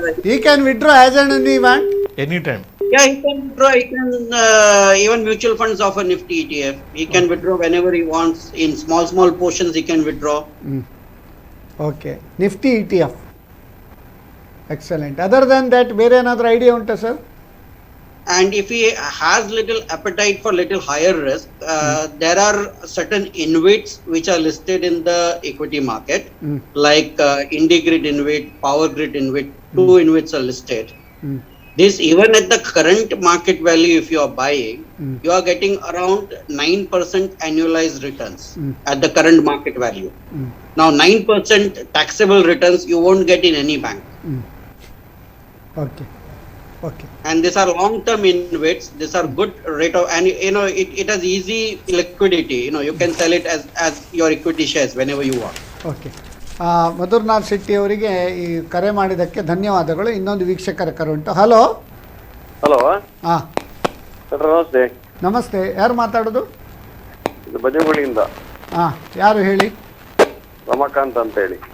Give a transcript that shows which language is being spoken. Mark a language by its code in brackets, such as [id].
[en] He can withdraw as and when he want. Anytime. Yeah, he can withdraw. He can even mutual funds offer Nifty ETF. He can withdraw whenever he wants. In small portions, he can withdraw. Okay, Nifty ETF. Excellent. Other than that [kn] ಬೇರೆ ಏನಾದರೂ idea ಉಂಟಾ sir? [en] And if he has little appetite for little higher risk, there are certain InvITs which are listed in the equity market, like IndiGrid InvIT, Power Grid InvIT. 2 InvITs are listed. This, even at the current market value, if you are buying, you are getting around 9% annualized returns at the current market value. Now, 9% taxable returns you won't get in any bank. Okay. And these are long-term InvITs. These are good rate of, and it has easy liquidity. You can sell it as your equity shares whenever you want. [kn] Okay, ಮಧುರ್ನಾಥ್ Shetty ಅವರಿಗೆ ಈ ಕರೆ ಮಾಡಿದ್ದಕ್ಕೆ ಧನ್ಯವಾದಗಳು. ಇನ್ನೊಂದು ವೀಕ್ಷಕರ ಕರೆ ಉಂಟು. Hello. Hello. ಹಾಂ, ನಮಸ್ತೆ. ನಮಸ್ತೆ. ಯಾರು ಮಾತಾಡೋದು? ಇದು ಬಜೆಗುಳಿಯಿಂದ. ಹಾಂ, ಯಾರು ಹೇಳಿ? ರಮಾಕಾಂತ್ ಅಂತ ಹೇಳಿ.